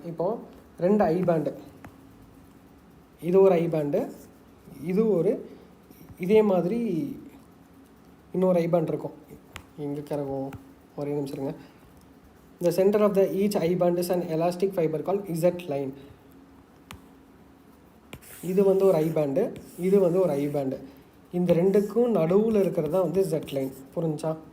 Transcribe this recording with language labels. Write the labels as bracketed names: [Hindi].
[Tamil] இப்போது 2 I band, இது ஒரு I band, இது ஒரு இதே மாதிரி இன்னொரு I band இருக்கும். எங்கே கிடக்கும்? ஒரே நிமிஷம் இருங்க. [English] The center of the each I band is an elastic fiber called Z line. [Tamil] இது வந்து ஒரு I band, இது வந்து ஒரு I band. இந்த ரெண்டுக்கும் நடுவில் இருக்கிறது தான் வந்து Z லைன். புரிஞ்சா?